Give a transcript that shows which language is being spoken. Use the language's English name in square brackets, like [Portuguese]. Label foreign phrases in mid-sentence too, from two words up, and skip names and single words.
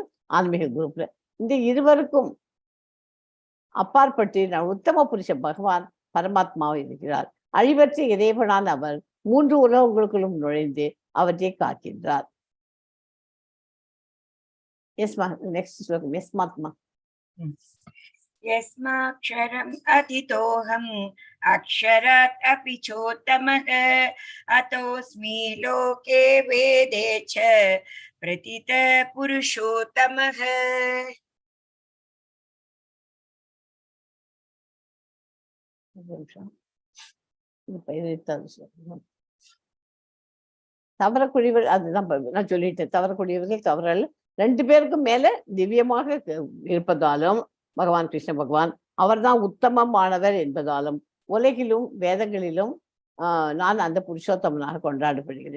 [Tamil] ஆன்மீக குரூப்ல இந்த இருவருக்கும் அப்பாற்பட்டு உத்தம புருஷ பகவான் பரமாத்மாவை இருக்கிறார். அழிவற்ற இறைவனான அவர் 3 உலகங்களுக்குள்ளும் நுழைந்து அவற்றை காக்கின்றார். நெக்ஸ்ட் ஸ்லோகம். யஸ்மாத்மா [Sanskrit] यस्माक्षरम् अतितोऽहम् अक्षरात् अपि चोत्तमः अतोऽस्मि लोके वेदे च प्रतितः पुरुषोत्तमः. [Tamil] தவறக்கூடியவர் அதுதான் நான் சொல்லிட்டேன். தவறக்கூடியவர்கள் தவறல் 2 பேருக்கும் மேல திவ்யமாக இருப்பதாலும் பகவான் கிருஷ்ண பகவான் அவர்தான் உத்தமமானவர் என்பதாலும் உலகிலும் வேதங்களிலும் நான் அந்த புருஷோத்தமனாக கொண்டாடப்படுகிறேன்.